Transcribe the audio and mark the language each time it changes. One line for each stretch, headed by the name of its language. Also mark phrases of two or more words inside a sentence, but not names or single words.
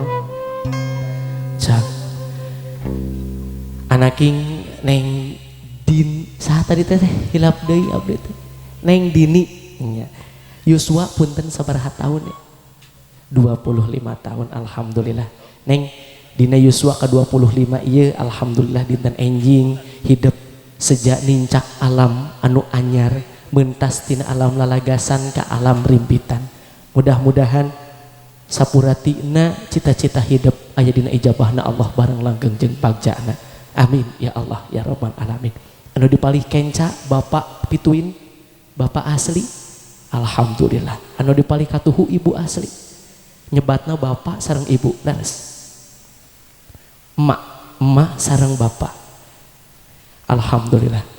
Sundanese: Cak anaking neng din saha tadi teh hilap deui abdi teh neng Dini nya Yuswa punten sabaraha tahun ya 25 tahun alhamdulillah neng dina Yuswa ke 25 ieu alhamdulillah dinten enjing hidup sejak nincak alam anu anyar mentas tina alam lalagasan ka alam rimpitan. Mudah-mudahan sapuratina cita-cita hidup aya dina ijabahna Allah bareng langgeng jeung pagjana.
Arabic: آمين يا الله يا رب العالمين.
Sundanese: Anu dipalih kenca bapak pituin bapak asli alhamdulillah. Anu dipalih katuhu ibu asli nyebatna bapak sareng ibu leres. Emak sareng bapak alhamdulillah.